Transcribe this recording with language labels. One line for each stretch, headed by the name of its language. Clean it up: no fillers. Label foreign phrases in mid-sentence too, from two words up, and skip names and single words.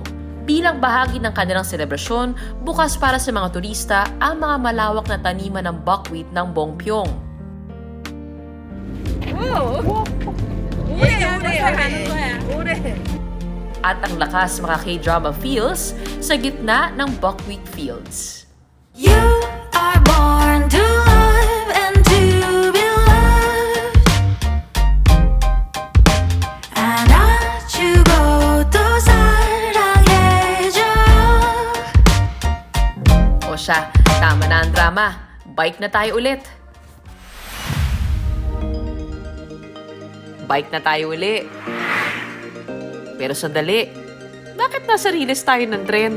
Filipino: Bilang bahagi ng kanilang selebrasyon, bukas para sa mga turista ang mga malawak na taniman ng buckwheat ng Bongpyong. At ang lakas mga
English: K-drama feels
Filipino: sa gitna ng
English: buckwheat fields. You are born to love and to be loved.
Korean: 안아주고 또 사랑해줘.
Filipino: O siya, tama na ang drama. Bike na tayo ulit. Bike na tayo uli. Pero sandali, bakit nasa riles tayo ng tren?